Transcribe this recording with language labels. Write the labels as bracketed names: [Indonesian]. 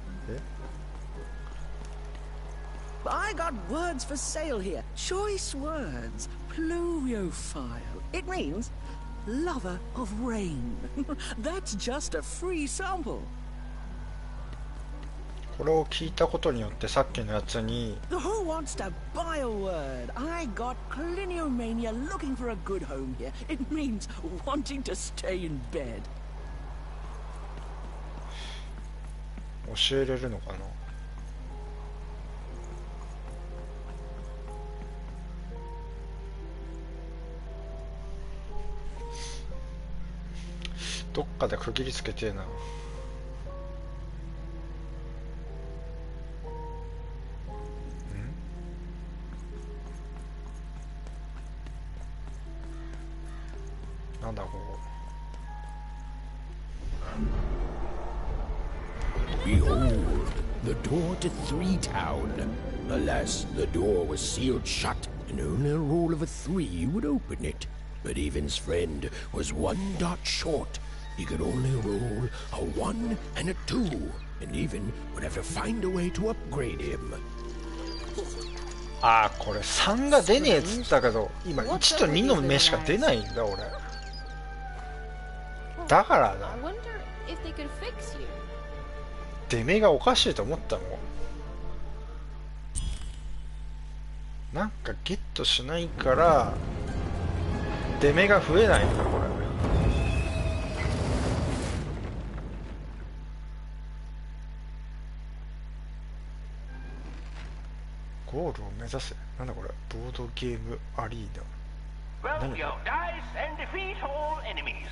[English] え？ I got words for sale here. Choice words. Pluviophile. It means lover of rain. That's just a free sample. [Japanese] これを聞いたことによってさっきのやつに [English] Who wants to buy a word? I got cliniomania looking for a good home here. It means wanting to stay in bed. [Japanese] 教えれるのかな。どっかで区切りつけてえな。なんだここ。 [English] Behold, the door to Three Town. Alas, the door was sealed shut, and only a roll of a 3 would open it. But Evan's friend was 1 dot short. He could only roll a 1 and a 2, and Evan would have to find a way to upgrade him. [Japanese] あーこれ3が出ねえっつったけど今1と2の目しか出ないんだ俺。だからだ。 [English] I wonder if they could fix you. [Japanese] 出目がおかしいと思ったもん。なんかゲットしないから出目が増えないんだこれ。ゴールを目指せ。なんだこれ。ボードゲームアリーナ。 [English] Roll your dice and defeat all enemies.